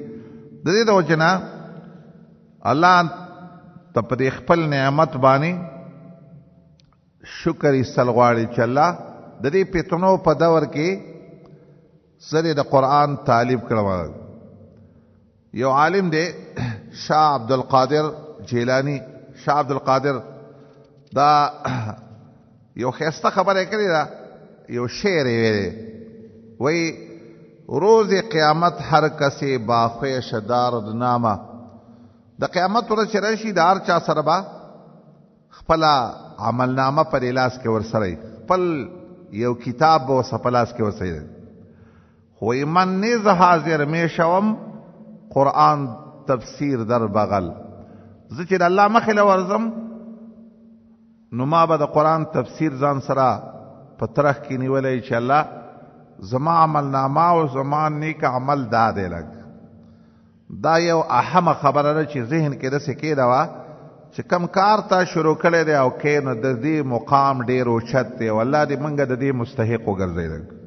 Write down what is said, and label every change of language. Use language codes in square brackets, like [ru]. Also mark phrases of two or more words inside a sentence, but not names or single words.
[ps] د دې د وجې نه الله ته په دې خپل نعمت باندې شکر ایستل غواړي چې الله د دې فتنو په دور کې سره د قرآن تعلیم کړو. یو عالم دی شاه عبدالقادر جیلانی. شاه عبدالقادر دا یو خیسته خبره کړې ده، یو شعر یې ویلی، وی [fa] روز قیامت هر کسی با خویش دارد نامه. [ps] د قیامت ورځ چې راشي د هر چا سره به خپله عملنامه په دې لاس کې ورسره خپل یو کتاب به ورسره په لاس کې ورسره. [fa] خو من نیز حاضر می شوم قرآن تفسیر در بغل. [ps] زه چې د الله مخې له ورځم نو ما به د قرآن تفسیر ځان سره په ترخ کې نیولی چې الله زما عملنامه او زما نیک عمل دا دی. لږ دا یو اهمه خبره ده چې ذهن کې داسې کېده وه چې کم کار تا شروع کړی دی او کې نو د دې مقام ډېر اوچت دی او الله دې موږ د دې مستحق وګرځوي.